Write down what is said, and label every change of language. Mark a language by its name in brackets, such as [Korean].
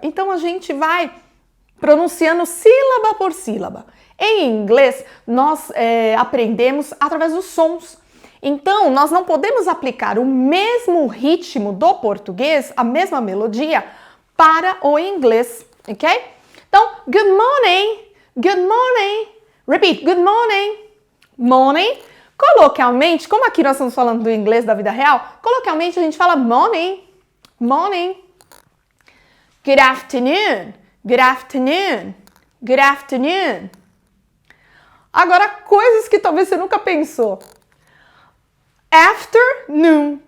[Portuguese] Então, a gente vai pronunciando sílaba por sílaba. Em inglês, nós aprendemos através dos sons. Então, nós não podemos aplicar o mesmo ritmo do português, a mesma melodia, para o inglês, ok? [English] Então, good morning, good morning. Repeat, good morning, morning. [Portuguese] Coloquialmente, como aqui nós estamos falando do inglês da vida real, coloquialmente a gente fala morning, morning. [English] Good afternoon. Good afternoon. Good afternoon. [Portuguese] Agora, coisas que talvez você nunca pensou. Afternoon.